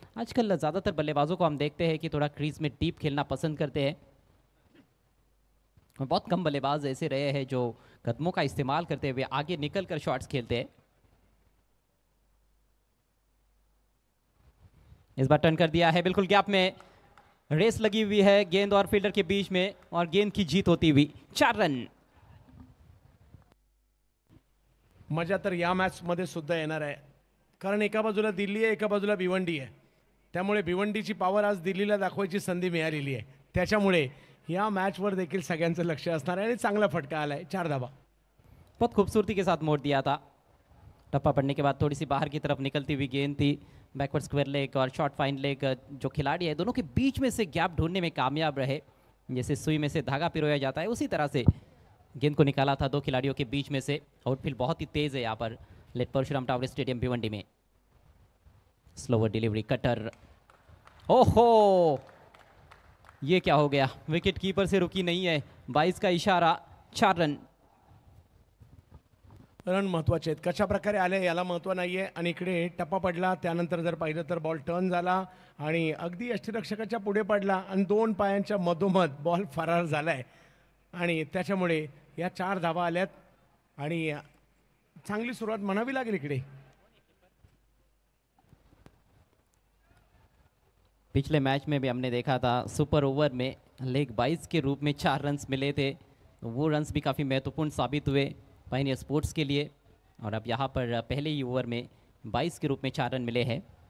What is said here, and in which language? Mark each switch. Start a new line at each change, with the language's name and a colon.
Hindi: आजकल ज्यादातर बल्लेबाजों को हम देखते हैं कि थोड़ा क्रीज में डीप खेलना पसंद करते हैं, और बहुत कम बल्लेबाज ऐसे रहे हैं जो कदमों का इस्तेमाल करते हुए आगे निकलकर शॉट्स खेलते हैं। इस बार टर्न कर दिया है, बिल्कुल गैप में रेस लगी हुई है गेंद और फील्डर के बीच में, और गेंद की जीत होती हुई 4 रन।
Marathi: मजा तर या मॅचमध्ये सुद्धा येणार आहे, कारण एका बाजूला दिल्ली आहे, एका बाजूला भिवंडी आहे. त्यामुळे भिवंडीची पॉवर आज दिल्लीला दाखवायची संधी मिळालेली आहे. त्याच्यामुळे या मॅचवर देखील सगळ्यांचं लक्ष असणार आहे आणि चांगला फटका आलाय. 4 धावा.
Hindi: बहुत खूबसूरती के साथ मोड़ दिया था। टप्पा पड़ने के बाद थोड़ी सी बाहर की तरफ निकलती हुई गेंद थी। बैकवर्ड स्क्वायर लेग और शॉर्ट फाइन लेग, जो खिलाड़ी है दोनों के बीच में से गैप ढूंढने में कामयाब रहे। जैसे सुई में से धागा पिरोया जाता है, उसी तरह से गेंद को निकाला था दो खिलाड़ियों के बीच में से। आउटफील्ड बहुत ही तेज है यहाँ पर late Parshuram tower stadium Bhiwandi में। स्लोवर डिलीवरी, कटर, ओहो ये क्या हो गया, विकेट कीपर से रुकी नहीं है। 22 का इशारा, 4 रन।
Marathi: रन महत्वाचे आहेत, कशा प्रकारे आले याला महत्व नाहीये. आणि इकडे टप्पा पडला, त्यानंतर जर पाहिलं तर बॉल टर्न झाला आणि अगदी यष्टीरक्षकाच्या पुढे पडला आणि 2 पायांच्या मधोमध बॉल फरार झालाय. आणि त्याच्यामुळे या 4 धावा आल्यात आणि चांगली सुरुवात म्हणावी लागेल इकडे.
Hindi: पिछले मैच में भी हमने देखा था सुपर ओवर में लेग 22 के रूप में 4 रन्स मिले थे, वो रन्स भी काफ़ी महत्वपूर्ण साबित हुए पायनियर स्पोर्ट्स के लिए। और अब यहाँ पर पहले ही ओवर में 22 के रूप में 4 रन मिले हैं।